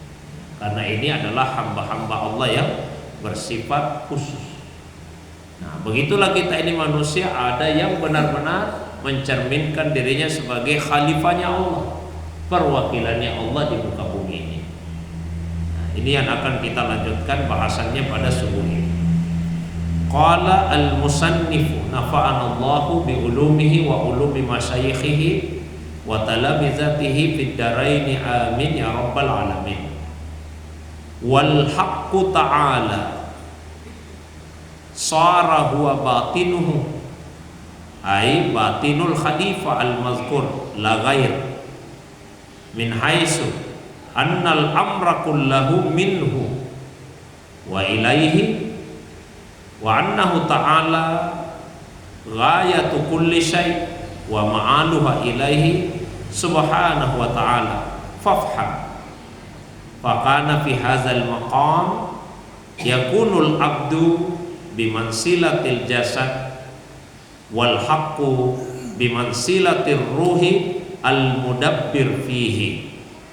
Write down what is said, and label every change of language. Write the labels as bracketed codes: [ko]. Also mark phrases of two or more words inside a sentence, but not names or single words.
[id] Karena ini adalah hamba-hamba Allah yang bersifat khusus. Nah, begitulah kita ini manusia, ada yang benar-benar mencerminkan dirinya sebagai khalifahnya Allah, perwakilannya Allah di muka bumi ini. Nah, ini yang akan kita lanjutkan bahasannya pada subuh ini. [ar] قال المصنف نفعنا الله بعلومه وعلوم مشايخه وتلامذته في الدارين آمين يا رب العالمين. والحق تعالى سر هو باطنه أي باطن الخليفة المذكور لا غير من حيث أن الأمر كله منه وإليه و أنه تعالى غاية كل شيء ومآلها إليه سبحانه وتعالى فافهم فكان في هذا المقام يكون العبد بمنزلة الجسد والحق بمنزلة الروح المدبر فيه.